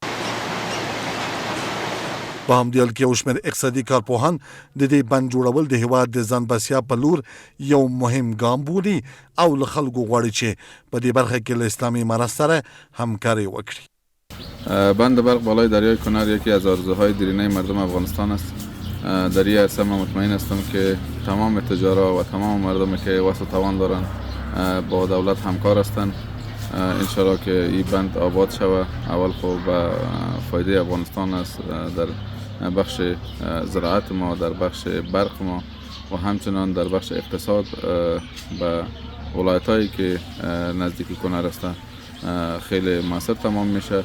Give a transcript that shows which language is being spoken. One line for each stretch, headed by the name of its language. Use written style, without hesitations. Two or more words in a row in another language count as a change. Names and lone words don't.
Pashto: په همدې حال کې یو شمېر اقتصادي کارپوهان د دې بند جوړول د هېواد د ځان بسیا په لور یو مهم ګام بولي او له خلکو غواړي چې په دې برخه کې له اسلامي امارت سره همکاري وکړي.
Persian: بند برق بالای دریای کنر یکی از آرزوهای دیرینه مردم افغانستان است. در این عرصه من مطمئن هستم که تمام تجارا و تمام مردمی که وسط توان دارند با دولت همکار هستند. انشالله که این بند آباد شود. اول خب به فایده افغانستان است در بخش زراعت ما، در بخش برق ما و همچنان در بخش اقتصاد به ولایت‌هایی که نزدیک کنر هستند خیلی موثر تمام میشه.